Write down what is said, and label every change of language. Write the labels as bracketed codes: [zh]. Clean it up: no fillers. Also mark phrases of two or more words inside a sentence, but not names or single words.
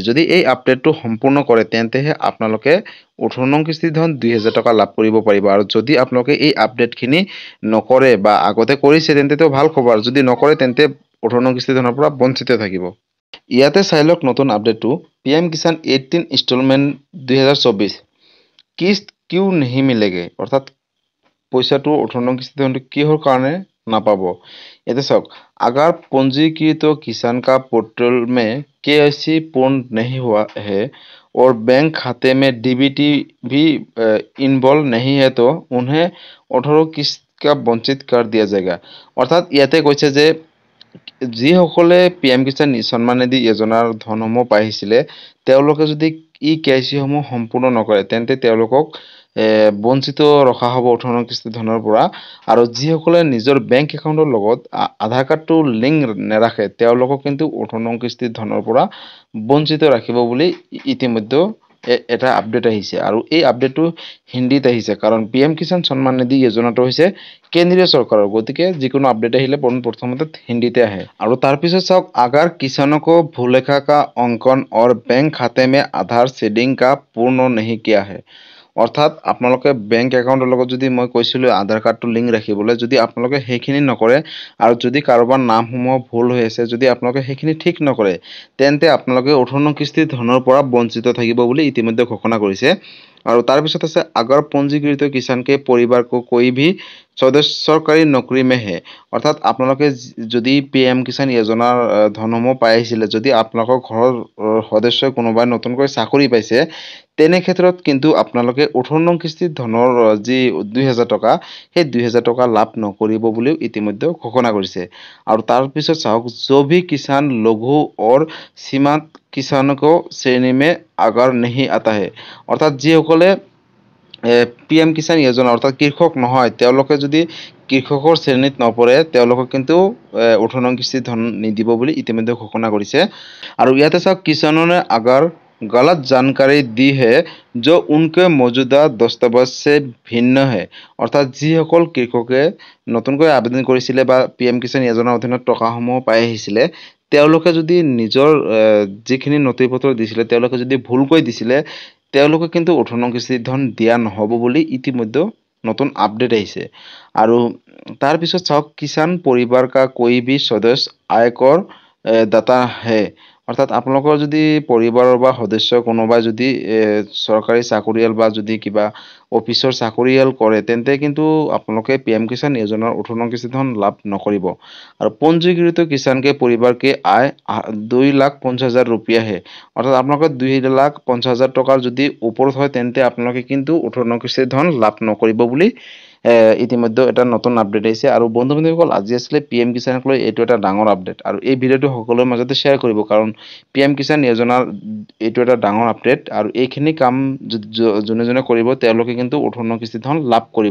[as] যদি এই আপডেটটো সম্পূৰ্ণ কৰে, তেন্তেহে আপোনালোকে 18 নং কিস্তি ধন 2000 টকা লাভ কৰিব পাৰিব। আৰু যদি আপোনালোকে এই আপডেটখিনি নকৰে বা আগতে কৰিছে, তেন্তেতো ভাল খবৰ। যদি নকৰে, তেন্তে 18 নং কিস্তি ধনৰ পৰা বঞ্চিত থাকিব। ইয়াতে চাই লওক নতুন আপডেটটো, PM কিষাণ 18 ইনষ্টলমেণ্ট 2024 [hi] किस्त क्यों नहीं मिलेगे, [as] অৰ্থাৎ পইচাটো 18 নং কিস্তি ধনটো কিহৰ কাৰণে নাপাব। ইয়াতে চাওক, [hi] अगर पंजीकृत किसान का पोर्टल में KYC पूर्ण नहीं हुआ है और बैंक खाते में DBT भी इन्वॉल्व नहीं है, तो उन्हें 18 किस्त का वंचित कर दिया जाएगा। [as] অৰ্থাৎ ইয়াতে কৈছে যে যিসকলে PM কিষাণ সন্মান নিধি যোজনাৰ ধনসমূহ পাইছিলে, তেওঁলোকে যদি KYC সমূহ সম্পূৰ্ণ নকৰে, তেন্তে তেওঁলোকক বঞ্চিত ৰখা হ'ব 18 নং কিস্তি ধনৰ পৰা। আৰু যিসকলে নিজৰ বেংক একাউণ্টৰ লগত আধাৰ কাৰ্ডটো লিংক নাৰাখে, তেওঁলোকক কিন্তু 18 নং কিস্তি ধনৰ পৰা বঞ্চিত ৰাখিব বুলি ইতিমধ্যে এটা আপডেট আহিছে। আৰু এই আপডেটটো হিন্দীত আহিছে, কাৰণ PM কিষাণ সন্মান নিধি যোজনাটো হৈছে কেন্দ্ৰীয় চৰকাৰৰ। গতিকে যিকোনো আপডেট আহিলে প্ৰথমতে হিন্দীতে আহে। আৰু তাৰপিছত চাওক, [hi] अगर किसानों को भूलेखा का अंकन और बैंक खाते में आधार सीडिंग का पूर्ण नहीं किया है, [as] অৰ্থাৎ আপোনালোকে বেংক একাউণ্টৰ লগত যদি মই কৈছিলোঁ আধাৰ কাৰ্ডটো লিংক ৰাখিবলৈ, যদি আপোনালোকে সেইখিনি নকৰে আৰু যদি কাৰোবাৰ নামসমূহ ভুল হৈ আছে, যদি আপোনালোকে সেইখিনি ঠিক নকৰে, তেন্তে আপোনালোকে 18 নং কিস্তিৰ ধনৰ পৰা বঞ্চিত থাকিব বুলি ইতিমধ্যে ঘোষণা কৰিছে। আৰু তাৰপিছত আছে [hi] अगर पंजीकृत किसान के परिवार को कोई भी सदस्य सरकारी नौकरी में है, [as] অৰ্থাৎ আপোনালোকে যদি PM কিষাণ যোজনাৰ ধনসমূহ পাই আহিছিলে, যদি আপোনালোকৰ ঘৰৰ সদস্যই কোনোবাই নতুনকৈ চাকৰি পাইছে, তেনে ক্ষেত্ৰত কিন্তু আপোনালোকে 18 নং কিস্তিৰ ধনৰ যি 2000 টকা, সেই 2000 টকা লাভ নকৰিব বুলিও ইতিমধ্যে ঘোষণা কৰিছে। আৰু তাৰপিছত চাওক, [hi] जो भी किसान लघु और सीमांत किसानों को श्रेणी में अगर नहीं आता है, [as] অৰ্থাৎ যিসকলে PM কিষাণ যোজনা অৰ্থাৎ কৃষক নহয়, তেওঁলোকে যদি কৃষকৰ শ্ৰেণীত নপৰে, তেওঁলোকক কিন্তু 18 নং কিস্তিৰ ধন নিদিব বুলি ইতিমধ্যে ঘোষণা কৰিছে। আৰু ইয়াতে চাওক, [hi] किसानों ने अगर गलत जानकारी दी है जो उनके मौजूदा दस्तावेज से ভিন্ন है, [as] অৰ্থাৎ যিসকল কৃষকে নতুনকৈ আবেদন কৰিছিলে বা PM কিষাণ যোজনাৰ অধীনত টকাসমূহ পাই আহিছিলে, তেওঁলোকে যদি নিজৰ যিখিনি নথিপত্ৰ দিছিলে, তেওঁলোকে যদি ভুলকৈ দিছিলে, তেওঁলোকে কিন্তু 18 নং কিস্তিৰ ধন দিয়া নহ'ব বুলি ইতিমধ্যে নতুন আপডেট আহিছে। আৰু তাৰপিছত চাওক, [hi] किसान परिवार का कोई भी सदस्य आयकर दाता है, [as] অৰ্থাৎ আপোনালোকৰ যদি পৰিবাৰৰ বা সদস্য কোনোবাই যদি চৰকাৰী চাকৰিয়াল বা যদি কিবা অফিচৰ চাকৰিয়াল কৰে, তেন্তে কিন্তু আপোনালোকে PM কিষাণ যোজনাৰ 18 নং কিস্তি ধন লাভ নকৰিব। [hi] আৰু पंजीकृत किसान के परिवार के आय 2,50,000 रुपया है, [as] অৰ্থাৎ আপোনালোকে 2,50,000 টকাৰ যদি ওপৰত হয়, তেন্তে আপোনালোকে কিন্তু 18 নং কিস্তিৰ ধন লাভ নকৰিব বুলি ইতিমধ্যে এটা নতুন আপডেট আহিছে। আৰু বন্ধু বান্ধৱীসকল, আজি আছিলে PM কিষাণক লৈ এইটো এটা ডাঙৰ আপডেট, আৰু এই ভিডিঅ'টো সকলোৰে মাজতে শ্বেয়াৰ কৰিব, কাৰণ PM কিষাণ যোজনাৰ এইটো এটা ডাঙৰ আপডেট, আৰু এইখিনি কাম যোনে যোনে কৰিব, তেওঁলোকে কিন্তু 18 নং কিস্তিৰ ধন লাভ কৰিব।